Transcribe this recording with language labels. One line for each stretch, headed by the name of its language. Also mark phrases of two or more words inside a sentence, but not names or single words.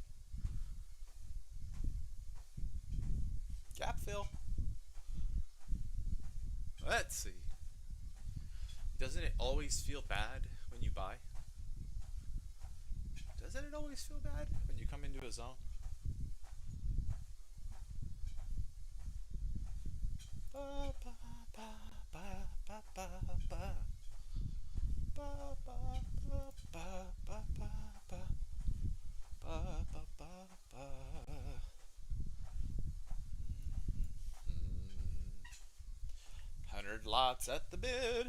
English: Gap fill. Let's see. Doesn't it always feel bad when you buy? Doesn't it always feel bad when you come into a zone? Ba, ba, ba, ba, ba, ba, ba. Ba, ba, ba, ba, ba, ba, ba. Ba, ba, ba, ba. 100 lots at the bid.